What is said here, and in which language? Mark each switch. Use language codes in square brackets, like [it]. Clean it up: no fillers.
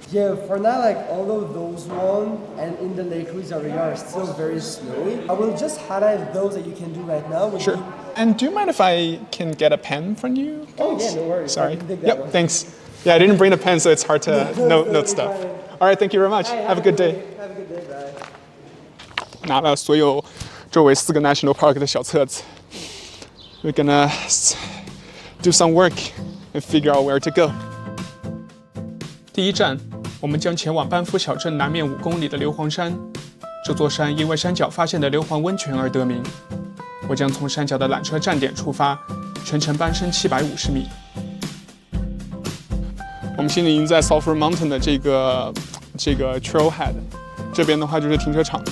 [en] Yeah, for now, like all of those ones and in the Lake Louise area are still very snowy. I will just highlight those that you can do right now. Sure. And do you mind if I can get a pen from you? Oh yeah, no worries. Sorry. I can take that Yep. one. Thanks. Yeah, I didn't bring a pen, so it's hard to note stuff. Fine. All right. Thank you very much. Have a good day. Have a good day. Bye. [zh] 拿了所有周围4个 national park 的小册子。 [en] We're gonna do some work and figure out where to go. [zh] 第一站，我们将前往班夫小镇南面5公里的硫磺山。这座山因为山脚发现的硫磺温泉而得名。我将从山脚的缆车站点出发，全程攀升750米。我们现在已经在 Sulphur Mountain 的这个 trailhead， 这边的话就是停车场。